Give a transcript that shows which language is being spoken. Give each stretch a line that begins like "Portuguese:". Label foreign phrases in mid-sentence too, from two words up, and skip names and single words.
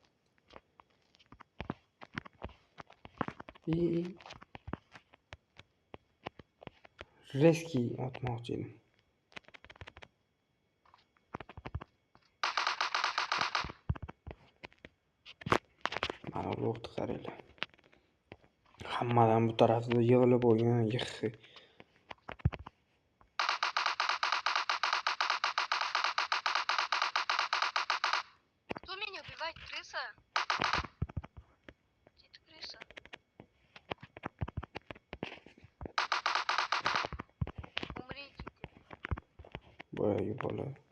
Uzbek: Reski otmoqchi edim. Mana bu vaqt qaranglar. Hammadan bu tarafda yig'ilib bo'lgan,
Russian: Кто меня убивает, крыса? Где ты, крыса? Умрите.
Uzbek: boyagi bola.